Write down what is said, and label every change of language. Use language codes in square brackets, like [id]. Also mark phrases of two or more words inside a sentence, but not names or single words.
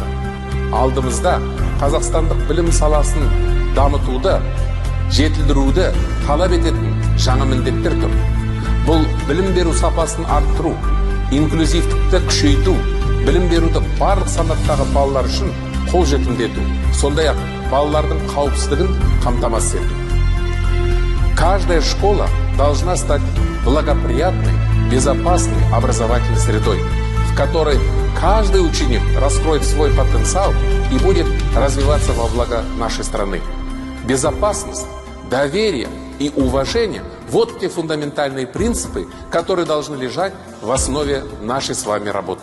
[kk] Алдымызда қазақстандық білім саласын дамытуды, жетілдіруді талап ететін жаңа міндеттер тұр. Бұл білім беру сапасын арттыру, инклюзивтікті күшейту, білім беруді барлық санаттағы балалар үшін қолжетімді ету, сондай-ақ балалардың қауіпсіздігін қамтамасыз ету. [ru] Каждая школа должна стать благоприятной, безопасной образовательной средой, в которой каждый ученик раскроет свой потенциал и будет развиваться во благо нашей страны. Безопасность, доверие и уважение – вот те фундаментальные принципы, которые должны лежать в основе нашей с вами работы.